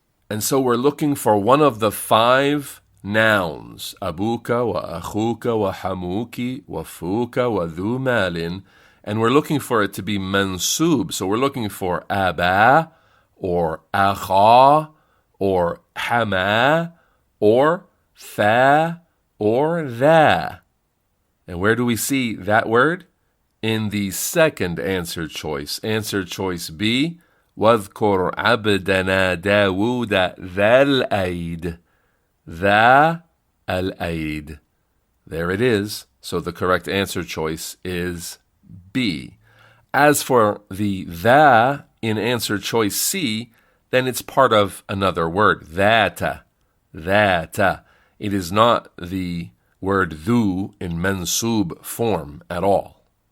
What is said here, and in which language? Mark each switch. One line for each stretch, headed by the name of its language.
English: And so we're looking for one of the 5 nouns,
Arabic: abuka wa akhuka wa hamuki wa fuka wa dhu malin,
English: and we're looking for it to be mansub. So we're looking for aba, or akha, or hama, or fa, or dha. And where do we see that word? In the 2nd answer choice. Answer choice B,
Arabic: واذكر عبدنا داود ذا الأيد. ذا الأيد.
English: There it is. So the correct answer choice is B. As for the ذا in answer choice C, then it's part of another word, ذات.
Arabic: ذات.
English: It is not the word dhu in mansub form at all.